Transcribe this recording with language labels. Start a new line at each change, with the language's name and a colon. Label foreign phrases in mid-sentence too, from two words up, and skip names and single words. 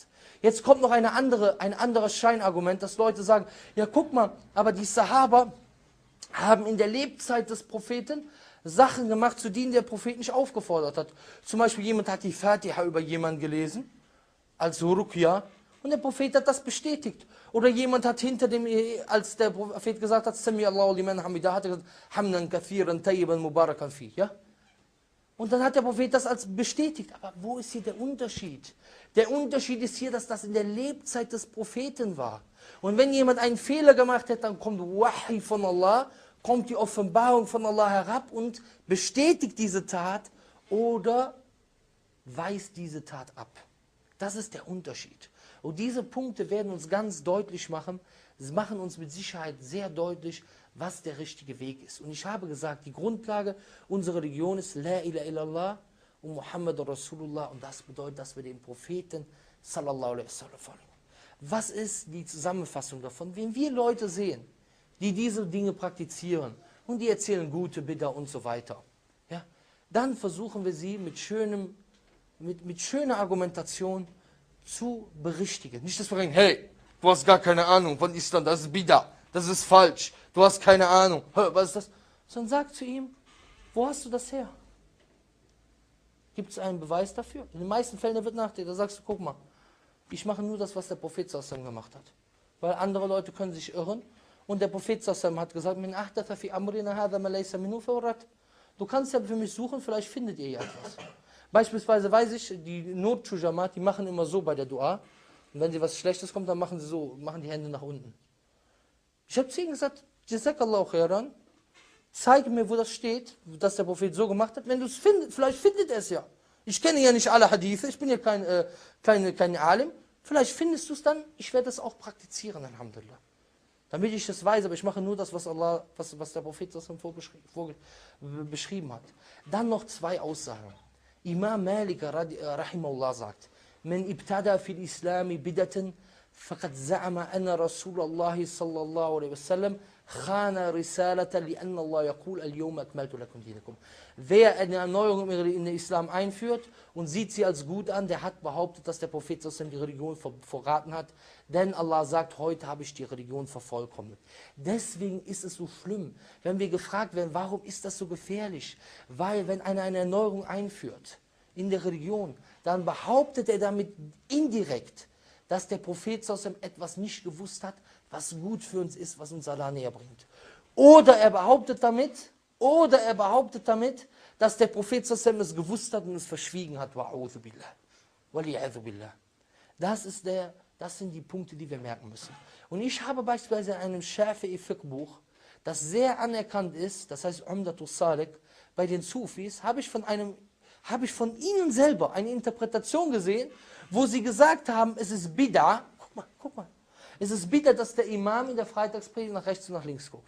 German: Jetzt kommt noch ein anderes Scheinargument, dass Leute sagen, ja guck mal, aber die Sahaba haben in der Lebzeit des Propheten Sachen gemacht, zu denen der Prophet nicht aufgefordert hat. Zum Beispiel jemand hat die Fatiha über jemanden gelesen, als Ruqya, und der Prophet hat das bestätigt. Oder jemand hat hinter dem, als der Prophet gesagt hat,
Arabic: سمع الله لمن حمده,
German: hat er gesagt,
Arabic: حمدا كثيرا طيبا مباركا في,
German: ja? Und dann hat der Prophet das als bestätigt. Aber wo ist hier der Unterschied? Der Unterschied ist hier, dass das in der Lebzeit des Propheten war. Und wenn jemand einen Fehler gemacht hat, dann kommt Wahi von Allah, kommt die Offenbarung von Allah herab und bestätigt diese Tat oder weist diese Tat ab. Das ist der Unterschied. Und diese Punkte werden uns ganz deutlich machen, sie machen uns mit Sicherheit sehr deutlich, was der richtige Weg ist. Und ich habe gesagt, die Grundlage unserer Religion ist
Arabic: لا إله إلا الله
German: und
Arabic: محمد رسول الله.
German: Und das bedeutet, dass wir den Propheten
Arabic: صلى الله عليه وسلم
German: folgen. Was ist die Zusammenfassung davon? Wenn wir Leute sehen, die diese Dinge praktizieren und die erzählen gute Bid'a und so weiter, ja, dann versuchen wir sie mit schöner Argumentation zu berichtigen. Nicht, dass wir sagen, hey, du hast gar keine Ahnung von Islam, das ist Bid'a, das ist falsch, du hast keine Ahnung, was ist das? Sondern sag zu ihm, wo hast du das her? Gibt es einen Beweis dafür? In den meisten Fällen wird nachdenken, da sagst du, guck mal, ich mache nur das, was der Prophet sallallahu gemacht hat. Weil andere Leute können sich irren und der Prophet sallallahu hat gesagt,
Arabic: من أحدث في أمرنا هذا ما ليس منه فهو رد.
German: Du kannst ja für mich suchen, vielleicht findet ihr ja etwas. Beispielsweise weiß ich, die Notjujamat, die machen immer so bei der Dua. Und wenn sie was Schlechtes kommt, dann machen sie so, machen die Hände nach unten. Ich habe zu ihnen gesagt,
Arabic: جزاك الله خيرا,
German: zeige mir, wo das steht, dass der Prophet so gemacht hat. Wenn du es findest, vielleicht findet er es ja. Ich kenne ja nicht alle Hadithe, ich bin ja kein Alim. Vielleicht findest du es dann, ich werde es auch praktizieren, Alhamdulillah. Damit ich das weiß, aber ich mache nur das, was der Prophet beschrieben hat. Dann noch zwei Aussagen.
Arabic: Imam Malik rahimahullah sagt, من ابتدع في الإسلام بدعة، فقد زعم أن رسول الله صلى الله عليه وسلم خان الرسالة لأن الله يقول اليوم أكملت لكم دينكم.
German: Wer eine Erneuerung in den Islam einführt und sieht sie als gut an, der hat behauptet, dass der Prophet die Religion verraten hat. Denn Allah sagt, heute habe ich die Religion vervollkommnet. Deswegen ist es so schlimm, wenn wir gefragt werden, warum ist das so gefährlich? Weil wenn einer eine Erneuerung einführt in der Religion, dann behauptet er damit indirekt, dass der Prophet etwas nicht gewusst hat, was gut für uns ist, was uns Allah näher bringt. Oder er behauptet damit, dass der Prophet es gewusst hat und es verschwiegen hat.
Arabic: وأعوذ بالله. والعياذ بالله.
German: Das sind die Punkte, die wir merken müssen. Und ich habe beispielsweise in einem Shafi'i-Fiqh-Buch, das sehr anerkannt ist, das heißt Umdatus Salik, bei den Sufis, habe ich von ihnen selber eine Interpretation gesehen, wo sie gesagt haben, es ist Bid'a, guck mal, es ist Bid'a, dass der Imam in der Freitagspredigt nach rechts und nach links guckt.